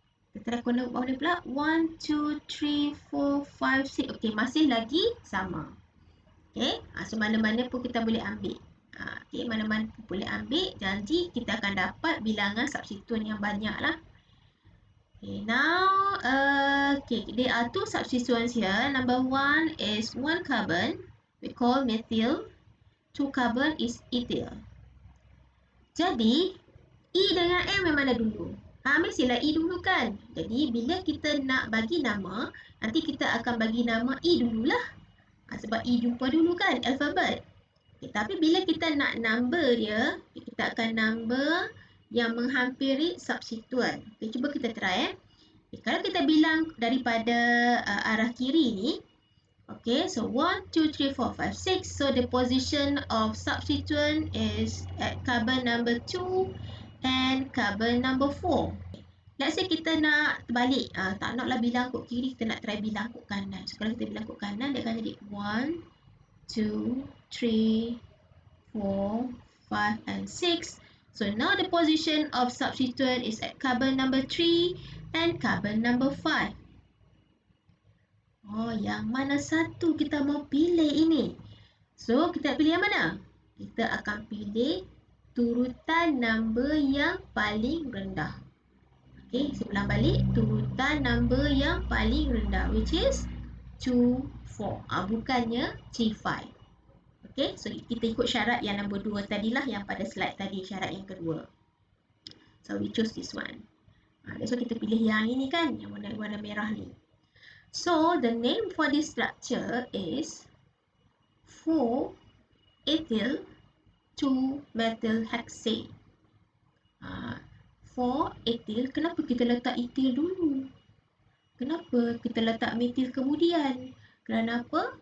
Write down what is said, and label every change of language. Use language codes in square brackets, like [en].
[ms] Kita try corner kat bawah ni pula. 1, 2, 3, 4, 5, 6. Okay, masih lagi sama. Okay, so mana-mana pun kita boleh ambil. Okay, mana-mana pun boleh ambil. Janji kita akan dapat bilangan substituent yang banyak lah. [en] Okay, now, there are 2 substituents here. Number 1 is 1 carbon, we call methyl. 2 carbon is ethyl. [ms] Jadi, E dengan M yang mana dulu? Mestilah E dulu kan? Jadi, bila kita nak bagi nama, nanti kita akan bagi nama E dululah. Sebab E jumpa dulu kan, alfabet. Okay, tapi bila kita nak number dia, kita akan number yang menghampiri substituent. Okay, cuba kita try. Okay, kalau kita bilang daripada arah kiri ni, okay, so 1, 2, 3, 4, 5, 6. [en] So the position of substituent is at carbon number 2 and carbon number 4. Let's say [ms] kita nak terbalik. Tak naklah bilang kod kiri, kita nak try bilang kod kanan. So kalau kita bilang kod kanan, dia akan jadi 1, [en] 2, 3, 4, 5, and 6. So now the position of substituent is at carbon number 3 and carbon number 5. [ms] Oh, yang mana satu kita mau pilih ini? So, kita pilih yang mana? Kita akan pilih turutan number yang paling rendah. Okay, saya ulang balik. Turutan number yang paling rendah, [en] which is [ms] 2, 4. Bukannya 3, 5. Okay, so kita ikut syarat yang nombor 2 tadilah, yang pada slide tadi, syarat yang kedua. [en] So, we choose this one. [ms] That's why kita pilih yang ini kan, yang warna merah ni. [en] So, the name for this structure is 4-ethyl 2-methylhexane. [ms] 4-ethyl, kenapa kita letak ethyl dulu? Kenapa kita letak methyl kemudian? Kerana apa?